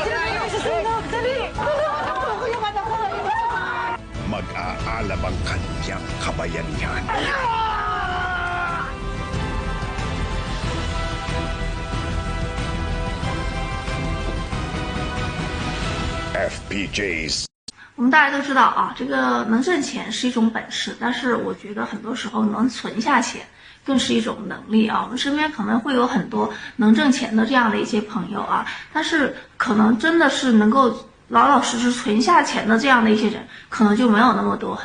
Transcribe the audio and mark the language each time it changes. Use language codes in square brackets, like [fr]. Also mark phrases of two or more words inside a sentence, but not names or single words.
[tl] Dali! Ako yung anak ko! mag-aalab ang kanyang kabayanihan. FPJs [zh] 我们大家都知道啊，这个能挣钱是一种本事，但是我觉得很多时候能存下钱更是一种能力啊。我们身边可能会有很多能挣钱的这样的一些朋友啊，但是可能真的是能够老老实实存下钱的这样的一些人，可能就没有那么多。